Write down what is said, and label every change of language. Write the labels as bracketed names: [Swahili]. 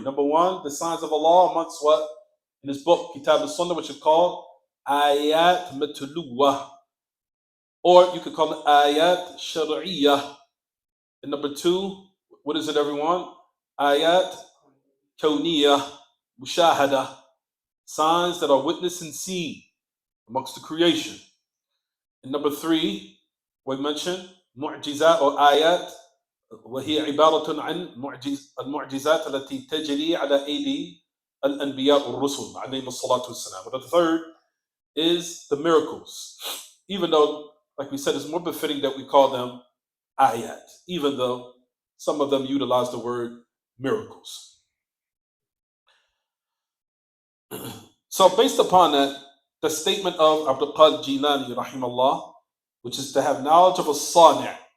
[English] Number one, the signs of Allah amongst what? In His book, Kitab al-Sunnah, which is called ayat matuluwah. Or you could call it ayat shar'iyah. And number two, what is it, everyone? Ayat kawniyah mushahada, signs that are witnessed and seen amongst the creation. And number 3, we mentioned [Arabic] معجزات [English] or ayat, [Arabic] وهي عبارة عن المعجزات التي تجري على أيدي الأنبياء والرسل عليهم الصلاة والسلام. [English] But the third is the miracles. Even though, like we said, it's more befitting that we call them ayat, even though some of them utilize the word miracles. So based upon that, the statement of Abdul Jilani rahimahullah, which is to have knowledge of a sani'.